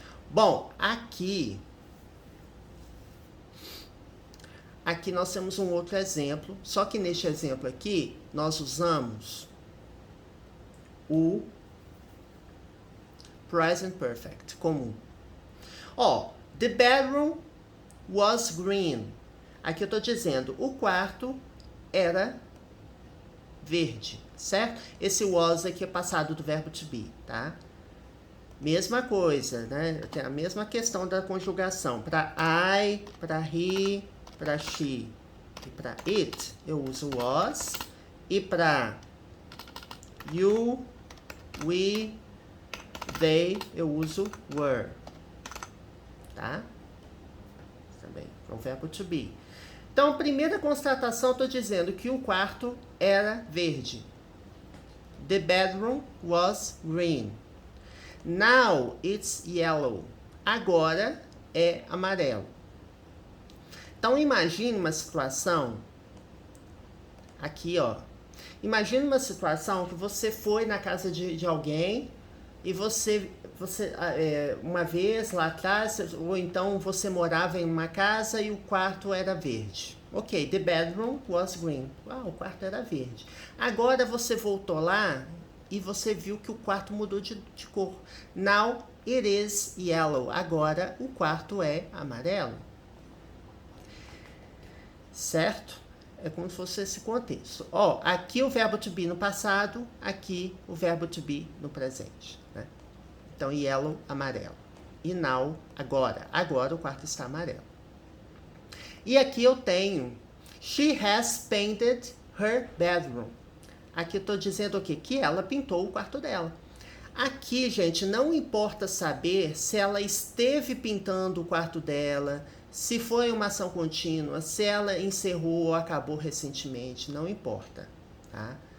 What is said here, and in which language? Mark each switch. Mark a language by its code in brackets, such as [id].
[pt] Bom, aqui nós temos um outro exemplo, só que neste exemplo aqui, nós usamos o present perfect comum. Ó, [en] the bedroom was green. [pt] Aqui eu tô dizendo, o quarto era verde, certo? Esse was aqui é passado do verbo to be, tá? Mesma coisa, né? Tem a mesma questão da conjugação. Para I, para he, para she e para it, eu uso was. E para you, we, they, eu uso were. Tá? Também é o verbo to be. Então, primeira constatação, eu estou dizendo que o quarto era verde. [en] The bedroom was green. Now it's yellow. [pt] Agora é amarelo. Então, imagine uma situação aqui, ó. Imagine uma situação que você foi na casa de alguém e você uma vez lá atrás, ou então você morava em uma casa e o quarto era verde. [en] Ok, the bedroom was green. [pt] O quarto era verde. Agora você voltou lá e você viu que o quarto mudou de cor. [en] Now it is yellow. [pt] Agora o quarto é amarelo. Certo? É como se fosse esse contexto. Ó, aqui o verbo to be no passado, aqui o verbo to be no presente. Né? Então, yellow, amarelo. E now, agora. Agora o quarto está amarelo. E aqui eu tenho, [en] she has painted her bedroom. [pt] Aqui eu estou dizendo o quê? Que ela pintou o quarto dela. Aqui, gente, não importa saber se ela esteve pintando o quarto dela, se foi uma ação contínua, se ela encerrou ou acabou recentemente, não importa. Tá?